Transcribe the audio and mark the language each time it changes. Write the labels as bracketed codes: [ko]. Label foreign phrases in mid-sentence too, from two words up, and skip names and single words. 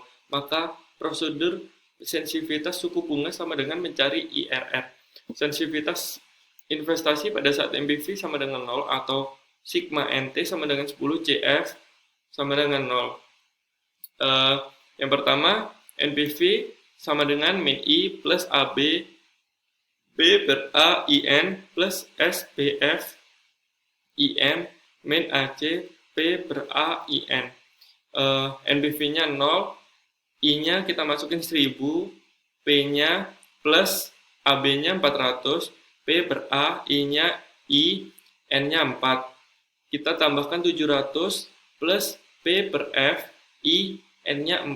[id] Maka prosedur sensitivitas suku bunga sama dengan mencari IRR. Sensitivitas investasi pada saat NPV sama dengan 0 atau sigma NT sama dengan 10, JF sama dengan 0. Yang pertama, NPV sama dengan min I plus AB, B per A IN plus SPF IM min AC P per A IN. NPV-nya 0, I-nya kita masukin 1000, P-nya plus AB-nya 400, P per A, I-nya I, N-nya 4. Kita tambahkan 700 plus P per F, I, N-nya 4.